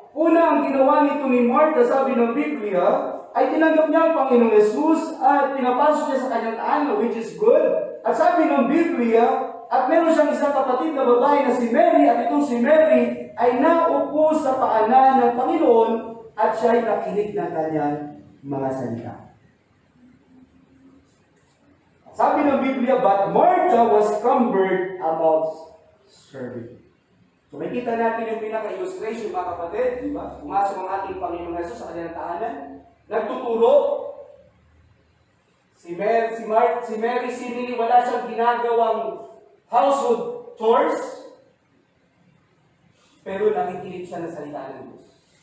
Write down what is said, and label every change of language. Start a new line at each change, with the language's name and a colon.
Filipino: Una, ang ginawa nito ni Martha, sabi ng Biblia, ay tinanggap niya ang Panginoong Jesus at pinapasok niya sa kanyang tahanan,
English: which is good.
Filipino: At sabi ng Biblia, at meron siyang isang kapatid na babae na si Mary, at itong si Mary ay naupo sa paanan ng Panginoon at siya ay nakinig ng kanyang mga salita. Sabi ng Biblia,
English: but Martha was cumbered about serving.
Filipino: So makita natin yung pinaka-illustration, mga kapatid, di ba? Pumasok ang ating Panginoong Jesus sa kanyang tahanan, nagtuturo. Si Mary, wala siyang ginagawang household chores. pero nakikinig siya ng salita ng Diyos.